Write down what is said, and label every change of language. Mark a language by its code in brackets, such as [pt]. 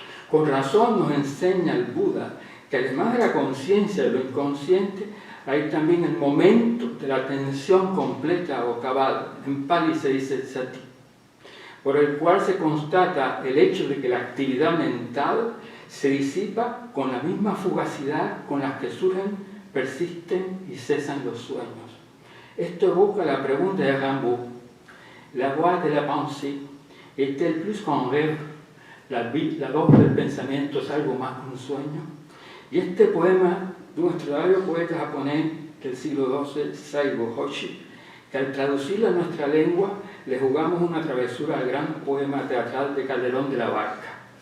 [es] Con razón nos enseña el Buda que además de la conciencia de lo inconsciente, hay también el momento de la atención completa o cabal, en Pali se dice sati, por el cual se constata el hecho de que la actividad mental se disipa con la misma fugacidad con la que surgen, persisten y cesan los sueños. Esto evoca la pregunta de Rimbaud: [fr] la voix de la pensée est-elle plus qu'un rêve? [es] La voz del pensamiento es algo más que un sueño. Y este poema de un extraordinario poeta japonés del siglo XII, Saigo Hoshi, que al traducirlo a nuestra lengua le jugamos una travesura al gran poema teatral de Calderón de la Barca.